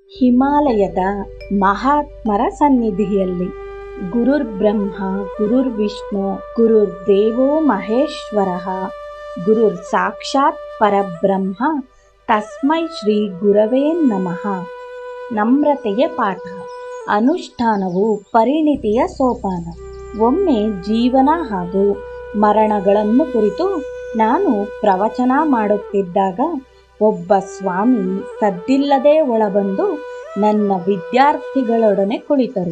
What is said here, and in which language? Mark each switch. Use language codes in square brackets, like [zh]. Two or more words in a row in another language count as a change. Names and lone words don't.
[kn] ಹಿಮಾಲಯದ ಮಹಾತ್ಮರ ಸನ್ನಿಧಿಯಲ್ಲಿ [sa] ಗುರುರ್ ಬ್ರಹ್ಮ ಗುರುರ್ ವಿಷ್ಣು ಗುರುರ್ ದೇವೋ ಮಹೇಶ್ವರ ಗುರುರ್ ಸಾಕ್ಷಾತ್ ಪರಬ್ರಹ್ಮ ತಸ್ಮೈ ಶ್ರೀ ಗುರವೇ ನಮಃ. [kn] ನಮ್ರತೆಯ ಪಾಠ. ಅನುಷ್ಠಾನವು ಪರಿಣಿತಿಯ ಸೋಪಾನ. ಒಮ್ಮೆ ಜೀವನ ಹಾಗೂ ಮರಣಗಳನ್ನು ಕುರಿತು ನಾನು ಪ್ರವಚನ ಮಾಡುತ್ತಿದ್ದಾಗ ಒಬ್ಬ ಸ್ವಾಮಿ ಸದ್ದಿಲ್ಲದೆ ಒಳಬಂದು ನನ್ನ ವಿದ್ಯಾರ್ಥಿಗಳೊಡನೆ ಕುಳಿತರು.